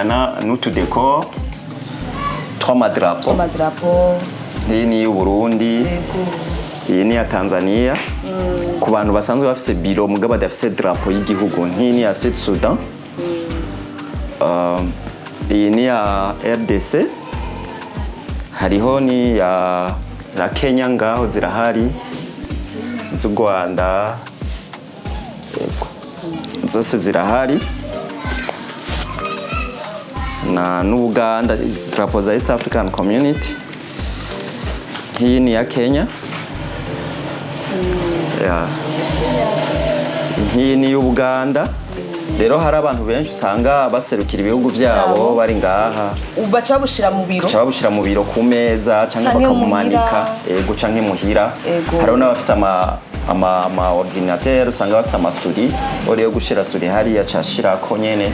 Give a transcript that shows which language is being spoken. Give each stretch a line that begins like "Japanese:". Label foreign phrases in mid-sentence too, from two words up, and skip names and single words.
Rundi: n'utu decor 3 madrapo iyi ni y'u Burundi iyi ni ya Tanzania ku bantu basanzwe bafise biro mugabo badafise drapo y'igihugu nk'iyi ni ya Sud Sudan iyi ni ya RDC hariho ni ya Kenya ngaho zirahari z'u Rwanda zose zirahari na n'Uganda drapo za East African Community
Swahili: hii ni ya Kenya hii ni
Rundi: y'Uganda rero hari abantu benshi usanga baserukira ibihugu byabo bari ngaha baca babushira mu biro ku meza cyangwa bakamumanika ego canke muhira hari n'abafise ama ordinateur usanga bafise amasuri uriyo gushira suri hari yacashirako nyene